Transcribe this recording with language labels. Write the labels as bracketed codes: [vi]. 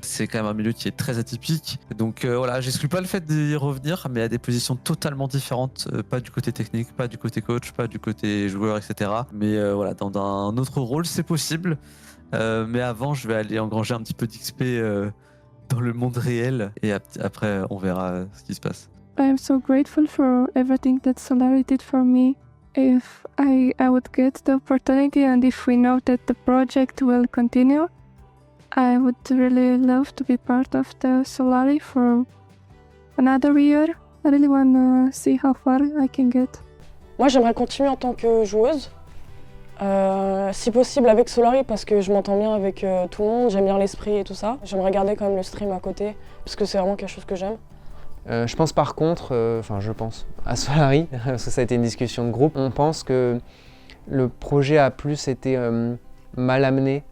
[fr] C'est quand même un milieu qui est très atypique, donc voilà, j'exclus pas le fait d'y revenir, mais à des positions totalement différentes, pas du côté technique, pas du côté coach, pas du côté joueur, etc. Mais voilà, dans un autre rôle, c'est possible. Mais avant, je vais aller engranger un petit peu d'XP dans le monde réel et après on verra ce qui se passe. [en] I am so grateful for everything that Solary did for me. If I would get the opportunity and if we know that the project will continue, I would really love to be part of the Solary for another year. I really want to see how far I can get. [fr] Moi, j'aimerais continuer en tant que joueuse, si possible avec Solary parce que je m'entends bien avec tout le monde, j'aime bien l'esprit et tout ça. J'aimerais garder quand même le stream à côté parce que c'est vraiment quelque chose que j'aime. Je pense par contre, à Solary, parce que ça a été une discussion de groupe, on pense que le projet a plus été mal amené.